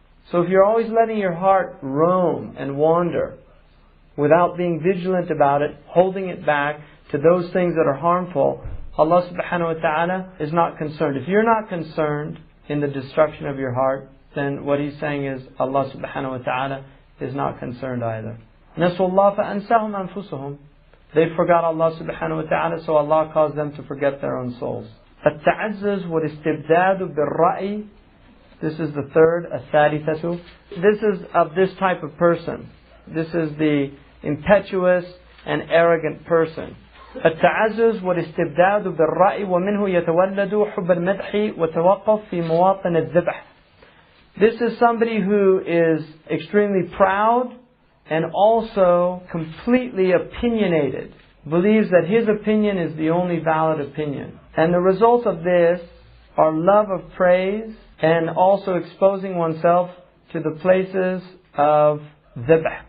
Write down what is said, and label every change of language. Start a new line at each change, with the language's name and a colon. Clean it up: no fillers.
English: So if you're always letting your heart roam and wander without being vigilant about it, holding it back to those things that are harmful, Allah subhanahu wa ta'ala is not concerned. If you're not concerned in the destruction of your heart, then what He's saying is Allah subhanahu wa ta'ala is not concerned either.
Arabic: نَسُوا اللَّهَ فَأَنْسَهُمْ أَنفُسُهُم.
English: They forgot Allah subhanahu wa ta'ala, so Allah caused them to forget their own souls.
Arabic: التعزز والاستبداد بالرأي.
English: This is the third, الثالثة. This is of this type of person. This is the impetuous and arrogant person.
Arabic: التعزز والاستبداد بالرأي ومنه يتولد حب المدح وتوقف في مواطن الذبح.
English: This is somebody who is extremely proud and also completely opinionated. Believes that his opinion is the only valid opinion. And the result of this are love of praise and also exposing oneself to the places of dhibh.